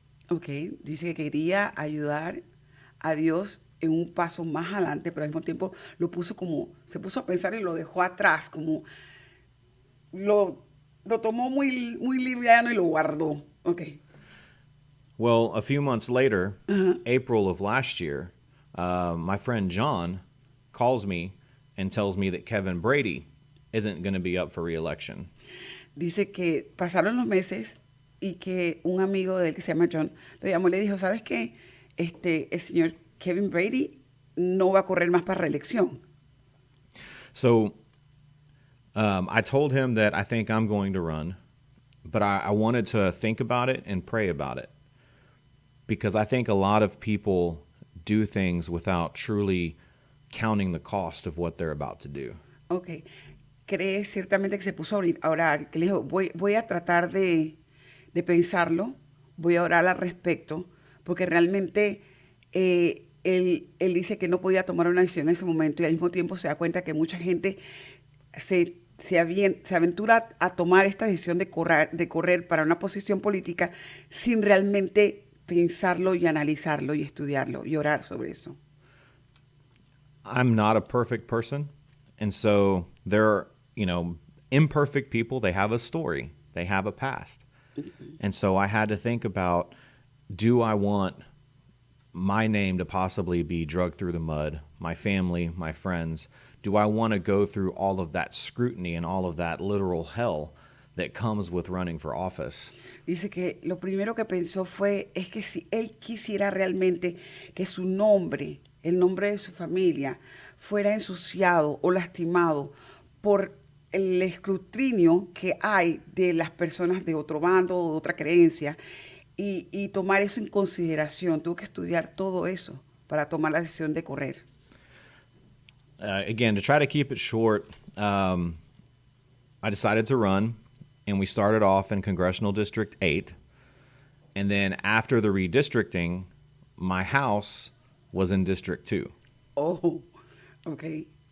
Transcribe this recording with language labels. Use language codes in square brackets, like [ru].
[es] Okay, dice que quería ayudar a Dios en un paso más adelante, pero al mismo tiempo se puso a pensar y lo dejó atrás, como lo tomó muy, muy liviano y lo guardó. [en] Okay. Well, a few months later, April of last year, my friend John calls me and tells me that Kevin Brady isn't going to be up for re-election. [es] Dice que pasaron los meses y que un amigo de él que se llama John lo llamó y le dijo, ¿sabes qué? El señor Kevin Brady no va a correr más para reelección. [en] So I told him that I think I'm going to run, but I wanted to think about it and pray about it. Because I think a lot of people do things without truly counting the cost of what they're about to do. Okay. [es] Cree ciertamente que se puso a orar, que le dijo, voy a tratar de pensarlo, voy a orar al respecto, porque realmente él dice que no podía tomar una decisión en ese momento y al mismo tiempo se da cuenta que mucha gente se aventura a tomar esta decisión de correr para una posición política sin realmente pensarlo y analizarlo y estudiarlo y orar sobre eso. [en] I'm not a perfect person, and so there are, imperfect people. They have a story. They have a past. And so I had to think about, do I want my name to possibly be dragged through the mud, my family, my friends? Do I want to go through all of that scrutiny and all of that literal hell that comes with running for office? [es] Dice que lo primero que pensó es que si él quisiera realmente que su nombre, el nombre de su familia, fuera ensuciado o lastimado por el escrutinio que hay de las personas de otro bando o de otra creencia y tomar eso en consideración. Tuvo que estudiar todo eso para tomar la decisión de correr. [en] Again, to try to keep it short, I decided to run, and we started off in Congressional District 8. And then after the redistricting, my house was in District 2. Oh, okay.